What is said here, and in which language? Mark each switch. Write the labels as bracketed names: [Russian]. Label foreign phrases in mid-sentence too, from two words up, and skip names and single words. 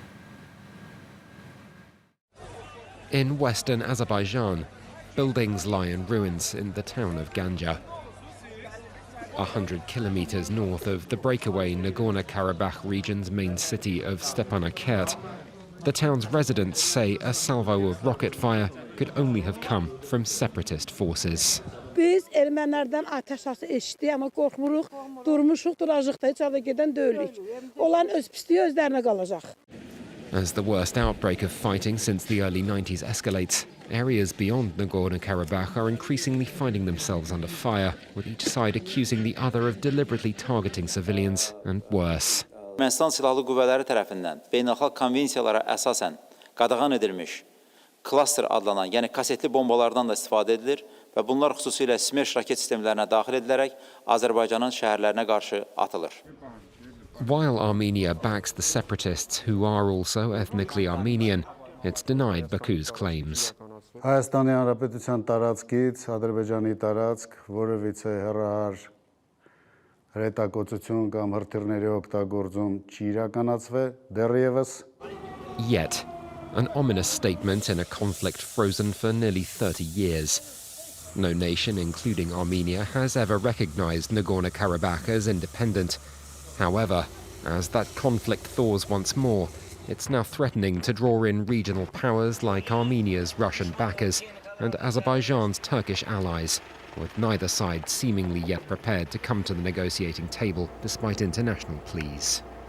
[English] In western Azerbaijan, buildings lie in ruins in the town of Ganja. 100 kilometers north of the breakaway Nagorno-Karabakh region's main city of Stepanakert. The town's residents say a salvo of rocket fire could only have come from separatist forces. [Azerbaijani] Biz ermənilərdən atəş səsi eşitdik, amma qorxmuruq, durmuşuq, duracaqda, heç arada gedən deyilik. Olan öz pisliyi özlərinə qalacaq. [English] As the worst outbreak of fighting since the early 90s escalates, areas beyond Nagorno-Karabakh are increasingly finding themselves under fire, with each side accusing the other of deliberately targeting civilians and worse. [Azerbaijani] Ermənistan silahlı qüvvələri tərəfindən beynəlxalq konvensiyalara əsasən qadağan edilmiş klaster adlanan, yəni kasetli bombalardan da istifadə edilir və bunlar xüsusilə Smersh raket sistemlərinə daxil edilərək Azərbaycanın şəhərlərinə qarşı atılır. [English] While Armenia backs the separatists, who are also ethnically Armenian, it's denied Baku's claims. [Armenian] Հայաստանի Հանրապետության տարածքից Ադրբեջանի տարածք որևիցե հեռահար հրետակոծություն կամ հրթիռների օգտագործում չի իրականացվել դեռևս. [English] Yet, an ominous statement in a conflict frozen for nearly 30 years. No nation, including Armenia, has ever recognized Nagorno-Karabakh as independent. However, as that conflict thaws once more, it's now threatening to draw in regional powers like Armenia's Russian backers and Azerbaijan's Turkish allies, with neither side seemingly yet prepared to come to the negotiating table despite international pleas.